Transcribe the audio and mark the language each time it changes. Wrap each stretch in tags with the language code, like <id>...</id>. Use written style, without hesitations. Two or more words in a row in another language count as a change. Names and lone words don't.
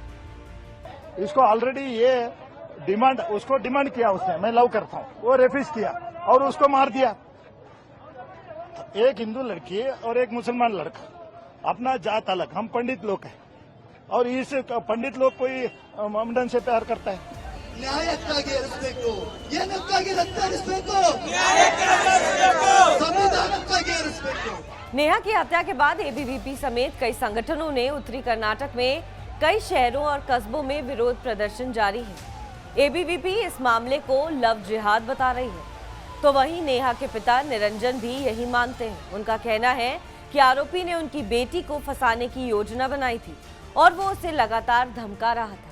<hi>इसको ऑलरेडी ये डिमांड, उसको डिमांड किया उसने, मैं लव करता हूँ, वो रेफिस किया और उसको मार दिया। एक हिंदू लड़की और एक मुसलमान लड़का, अपना जात अलग, हम पंडित लोग हैं और इस पंडित लोग कोई ममडन से प्यार करता है।</hi> <kn>ನ್ಯಾಯಕ್ಕಾಗಿ ಇರಿಸಬೇಕು, ಏನಕ್ಕಾಗಿ ರಕ್ತ ಹರಿಸಬೇಕು, ಸಂವಿಧಾನಕ್ಕಾಗಿ ಇರಿಸಬೇಕು।</kn> <hi>नेहा की हत्या के बाद एबीवीपी समेत कई संगठनों ने उत्तरी कर्नाटक में कई शहरों और कस्बों में विरोध प्रदर्शन जारी है। एबीवीपी इस मामले को लव जिहाद बता रही है, तो वहीं नेहा के पिता निरंजन भी यही मानते हैं। उनका कहना है कि आरोपी ने उनकी बेटी को फंसाने की योजना बनाई थी और वो उसे लगातार धमका रहा था।</hi>